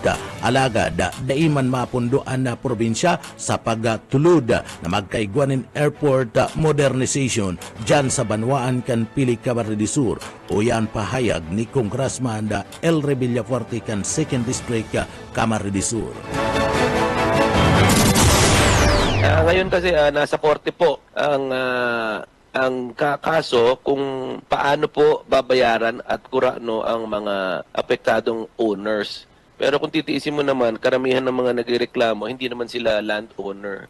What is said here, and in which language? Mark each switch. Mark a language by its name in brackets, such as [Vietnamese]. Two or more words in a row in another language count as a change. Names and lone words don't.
[Bikol] Alagad, daiman mapundoan na probinsya sa pagtulod na magkaigwanin [English] airport modernization [Bikol] dyan sa banwaan kan Pili Camarines Sur. O yan pahayag ni Congressman El Villafuerte kan 2nd District Camarines Sur. [Filipino] Ngayon kasi nasa korte po ang kaso kung paano po babayaran at kurano ang mga apektadong owners. Pero kung titiisin mo naman, karamihan ng mga nagrereklamo, hindi naman sila landowner.